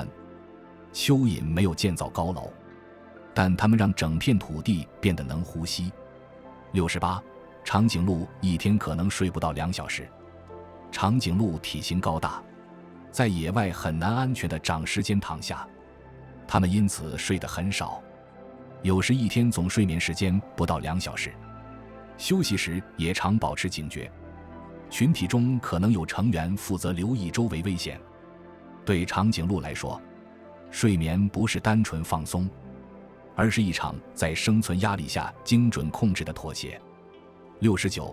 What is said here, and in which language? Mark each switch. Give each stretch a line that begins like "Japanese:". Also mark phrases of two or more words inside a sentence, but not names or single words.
Chinese: 蚯蚓没有建造高楼，但它们讓整片土地变得能呼吸。68. 長頸鹿一天可能睡不到2小時。長頸鹿體型高大，在野外很难安全地长時間躺下，它們因此睡得很少，有時一天總睡眠時間不到2小時。休息時也常保持警覺。群體中可能有成員負責留意周圍危險。對長頸鹿來說，睡眠不是單純放鬆，而是一場在生存壓力下精準控制的妥協。69.